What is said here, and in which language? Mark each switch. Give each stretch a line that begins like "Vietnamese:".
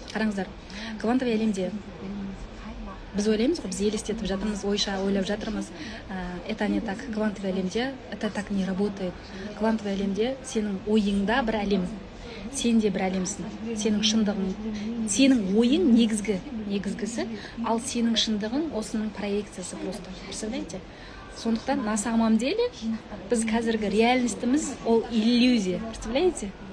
Kazakh: Қараңыздар, квантовый әлемде біз ойлаймыз ғой, біз елестетіп жатырмыз, ойша ойлап жатырмыз.
Russian: Это не так. Квантовый
Kazakh: әлемде
Russian: это так не работает.
Kazakh: Квантовый әлемде сенің ойыңда бір әлем, сен де бір әлемсің. Сенің шындығың, сенің ойың негізгісі, ал сенің шындығың осының проекциясы
Russian: просто. Представляете?
Kazakh: Сондықтан
Russian: на самом деле
Kazakh: біз қазіргі реальностіміз ол иллюзия.
Russian: Представляете?